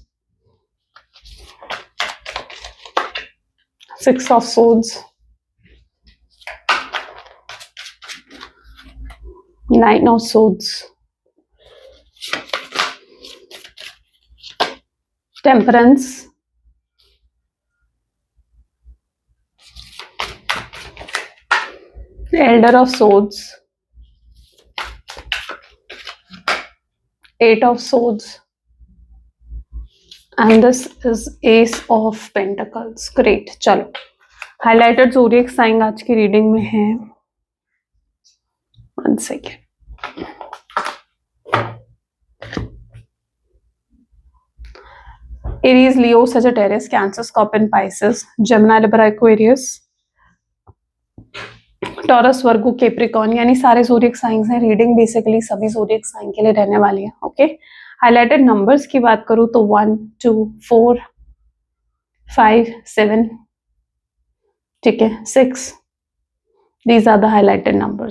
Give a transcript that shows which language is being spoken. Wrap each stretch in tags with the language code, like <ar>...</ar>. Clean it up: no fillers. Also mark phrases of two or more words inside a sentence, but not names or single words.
<en>6 of swords, 9 of swords, temperance, elder of swords, 8 of swords, and this is ace of pentacles. Great,</en> <hi>चलो</hi> <en>highlighted zodiac sign</en> <hi>आज की रीडिंग में है। 1 सेकेंड। Aries, Leo, Sagittarius, Cancer, Scorpion, Pisces, Gemini, Libra, Aquarius, टॉरस, वर्गो, कैप्रिकॉर्न, यानी सारे</hi> <en>zodiac signs</en> <hi>हैं।</hi> <en>reading basically</en> <hi>सभी</hi> <en>zodiac sign</en> <hi>के लिए रहने वाली है।</hi> <en>okay, highlighted numbers</en> <hi>की बात करूं तो 1, 2, 4, 5, 7, ठीक है, 6,</hi> <en>these are the highlighted numbers.</en>